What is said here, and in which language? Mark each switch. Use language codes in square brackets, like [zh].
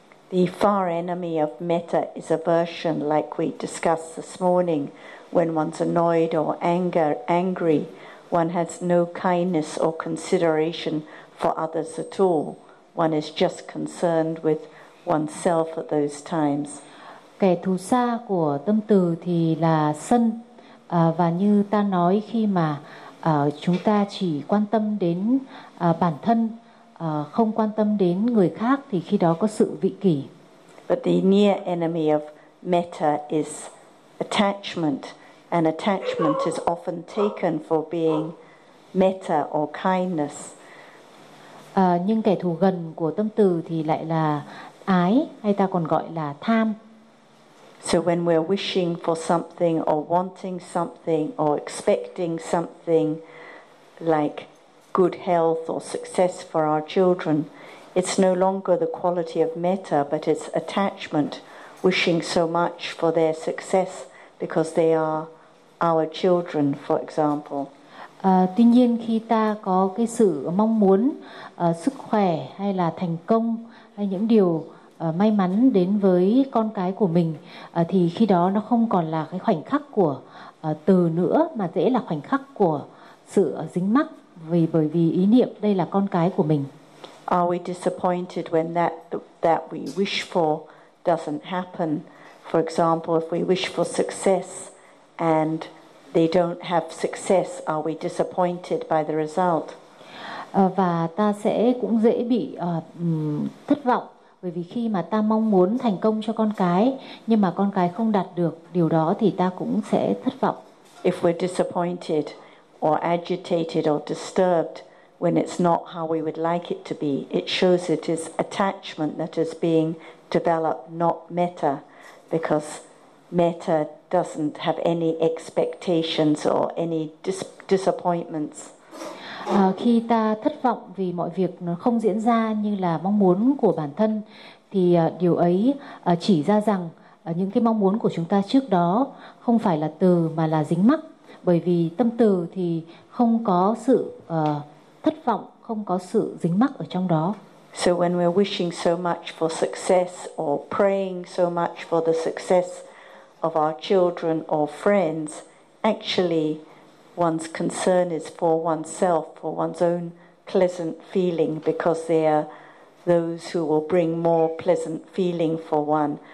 [en] The far enemy of metta is aversion, like we discussed this morning. When one's annoyed or angry, one has no kindness or consideration for others at all. One is just concerned with oneself at those times. [vi] Kẻ thù xa của tâm từ thì là sân, và như ta nói, khi mà chúng ta chỉ quan tâm đến bản thân, không quan tâm đến người khác, thì khi đó có sự vị kỷ. [en] But the near enemy of metta is attachment, and attachment is often taken for being metta or kindness. [vi] Nhưng kẻ thù gần của tâm từ thì lại là ái, hay ta còn gọi là tham. [en] So when we're wishing for something or wanting something or expecting something like good health or success for our children, it's no longer the quality of metta, but it's attachment, wishing so much for their success because they are our children, for example. [vi] Tuy nhiên khi ta có cái sự mong muốn sức khỏe hay là thành công hay những điều may mắn đến với con cái của mình, thì khi đó nó không còn là cái khoảnh khắc của từ nữa, mà dễ là khoảnh khắc của sự dính mắc, vì bởi vì ý niệm đây là con cái của mình. [en] Are we disappointed when that we wish for doesn't happen? For example, if we wish for success and they don't have success, are we disappointed by the result? [vi] Và ta sẽ cũng dễ bị thất vọng, bởi vì khi mà ta mong muốn thành công cho con cái nhưng mà con cái không đạt được điều đó thì ta cũng sẽ thất vọng. [en] If we're disappointed or agitated or disturbed when it's not how we would like it to be, it shows it is attachment that is being developed, not metta, because metta doesn't have any expectations or any disappointments. [vi] Khi ta thất vọng vì mọi việc nó không diễn ra như là mong muốn của bản thân, thì điều ấy chỉ ra rằng những cái mong muốn của chúng ta trước đó không phải là từ mà là dính mắc. Bởi vì tâm từ thì không có sự thất vọng, không có sự dính mắc ở trong đó. [en] So when we're wishing so much for success or praying so much for the success of our children or friends, actually one's concern is for oneself, for one's own pleasant feeling, because they are those who will bring more pleasant feeling for one.